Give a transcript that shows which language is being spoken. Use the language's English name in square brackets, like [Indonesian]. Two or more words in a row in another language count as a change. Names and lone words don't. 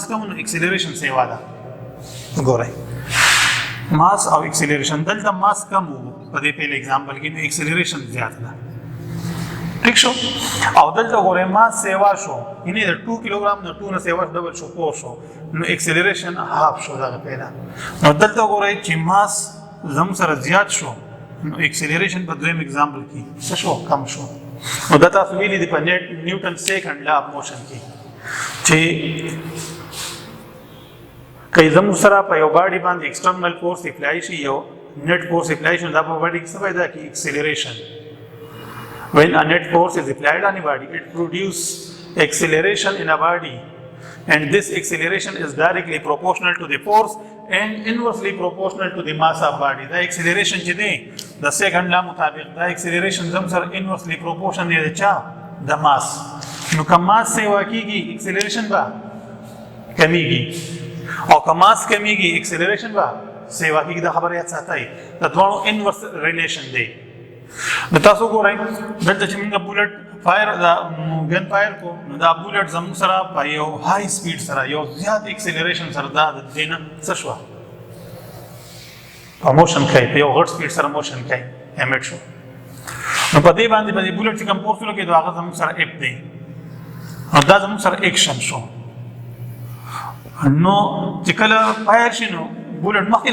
[Pashto] کم نو ایکسلریشن سیوا ده ګورئ ماس او ایکسلریشن دلته ماس کم په دې پیل ایگزامپل کې نو ایکسلریشن زیات ده ٹھیک شو او دلته ګورئ ماس سیوا شو یعنی 2 کیلوګرام نو 2 نه سیوا ډبل شو 4 شو نو ایکسلریشن هاف شو دا پیدا نو دلته ګورئ چې ماس زم سره زیات شو نو ایکسلریشن په دویم ایگزامپل کې څه شو کم شو نو دا تاسو ویلي دی په نیوټن [English] second law of motion [Pashto] کې چې کله زم سره په یو باډي باندې [English] external force apply [Pashto] شي یو [English] net force apply [Pashto] شي دا په باډي کې څه پیدا کی ایکسلریشن [English] when a net force is applied on a body it produces acceleration in a body and this acceleration is directly proportional to the force and inversely proportional to the mass of body the acceleration [Pashto] چې دی د سیکنډ لا مطابق دا acceleration زم سره [English] inversely proportional [Pashto] دی چا د mass نو که mass سیوا کیږي acceleration با کمیږي او که mass کمیږي acceleration با سیوا کیږي دا خبره یاد ساتئ د دوه [English] inverse relation [Pashto] دی نو تاسو ګورئ دلته چې موږ [English] bullet fire [Pashto] دا [English] gun fire [Pashto] کو نو دا بولټ زموږ سره په یو [English] high speed [Pashto] سره یو زیات ایکسلریشن سره دا د دینه څه شو په موشن کوي په یو غټ سپیډ سره موشن کوي امیټ شو نو په دې باندې په بولټ چې کوم فورس لګي دا هغه زموږ سره اف دی او دا زموږ سره ایکشن شو نو چې کله فایر شي نو بولټ مخکې